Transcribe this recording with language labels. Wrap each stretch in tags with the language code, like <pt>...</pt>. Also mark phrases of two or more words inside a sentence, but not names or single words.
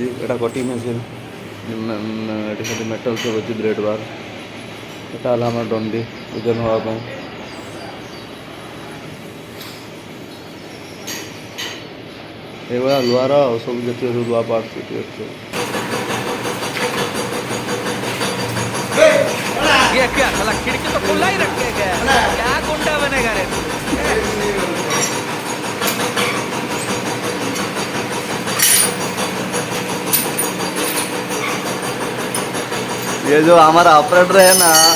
<or>ଏଇଟା</or> <en>cutting machine,</en> <or>ଏଠି ଖାଲି ମେଟାଲ ସବୁ ଅଛି,</or> <en>blade bar.</en> <or>ଏଇଟା ହେଲା ଆମର ଡଣ୍ଡି ଓଜନ ହେବା ପାଇଁ. ଏଇଭଳିଆ ଲୁହାର ଆଉ ସବୁ ଯେତିକି ସବୁ ଲୁହା ପାର୍ଟ ସେଠି ଅଛି.</or> <hi>ये क्या साला खिड़की तो खुला ही रखे गया, क्या गुंडा बनेगा रे. ये जो हमारा ऑपरेटर है ना,</hi>